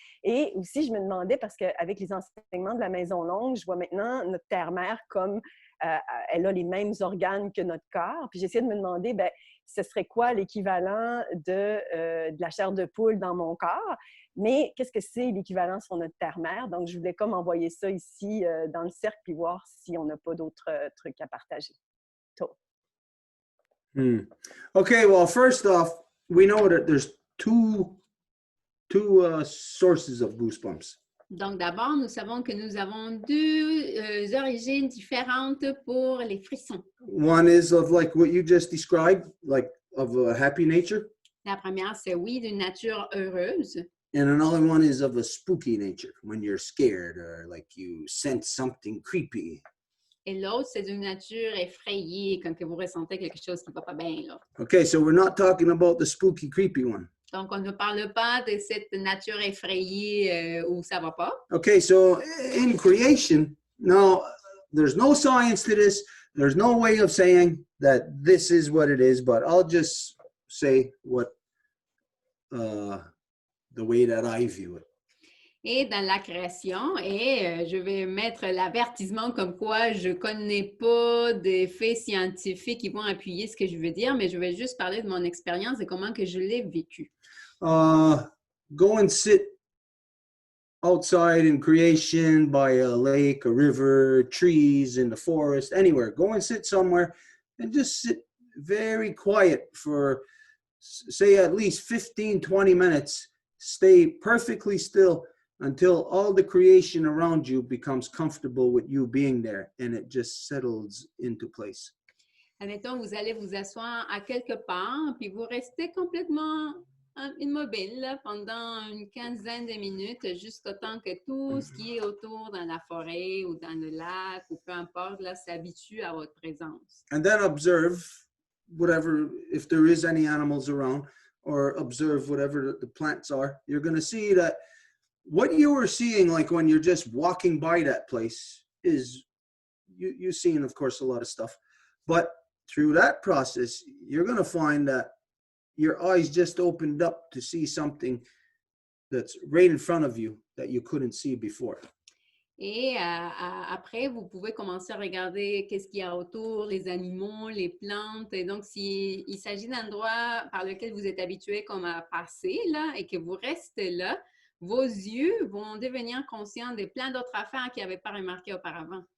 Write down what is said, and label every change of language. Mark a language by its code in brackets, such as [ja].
[fr] Et aussi, je me demandais, parce qu'avec les enseignements de la Maison Longue, je vois maintenant notre terre-mère comme elle a les mêmes organes que notre corps. Puis j'essayais de me demander, ben, ce serait quoi l'équivalent de la chair de poule dans mon corps? Mais qu'est-ce que c'est l'équivalent sur notre terre-mère? Donc, je voulais comme envoyer ça ici dans le cercle puis voir si on n'a pas d'autres trucs à partager. [en] Okay, well, first off, we know that there's two sources of goosebumps. [fr] Donc, d'abord, nous savons que nous avons deux origines différentes pour les frissons. [en] One is of like what you just described, like of a happy nature. [fr] La première, c'est oui, d'une nature heureuse. [en] And another one is of a spooky nature, when you're scared or like you sense something creepy. [fr] Et l'autre, c'est d'une nature effrayée, quand que vous ressentez quelque chose qui ne va pas bien, là. [en] Okay, so we're not talking about the spooky, creepy one. [fr] Donc, on ne parle pas de cette nature effrayée où ça ne va pas. [en] Okay, so in creation, now there's no science to this. There's no way of saying that this is what it is, but I'll just say what the way that I view it. [fr] Et dans la création, je vais mettre l'avertissement comme quoi je ne connais pas des faits scientifiques qui vont appuyer ce que je veux dire, mais je vais juste parler de mon expérience et comment que je l'ai vécu. [en] Go and sit outside in creation by a lake, a river, trees, in the forest, anywhere. Go and sit somewhere and just sit very quiet for, say, at least 15, 20 minutes. Stay perfectly still until all the creation around you becomes comfortable with you being there and it just settles into place. [fr] Admettons, vous allez vous asseoir à quelque part, puis vous restez complètement immobile là, pendant une quinzaine de minutes, jusqu'au temps que tout ce qui est autour dans la forêt ou dans le lac ou peu importe, là, s'habitue à votre présence. [en] And then observe whatever, if there is any animals around, or observe whatever the plants are. You're going to see that what you were seeing, like when you're just walking by that place, is you're seeing, of course, a lot of stuff. But through that process, you're going to find that your eyes just opened up to see something that's right in front of you that you couldn't see before. [fr] Et après, vous pouvez commencer à regarder qu'est-ce qu'il y a autour, les animaux, les plantes. Et donc, s'il s'agit d'endroits par lesquels vous êtes habitué comme à passer là et que vous restez là, vos yeux vont devenir conscients de plein d'autres affaires qu'ils n'avaient pas remarquées auparavant.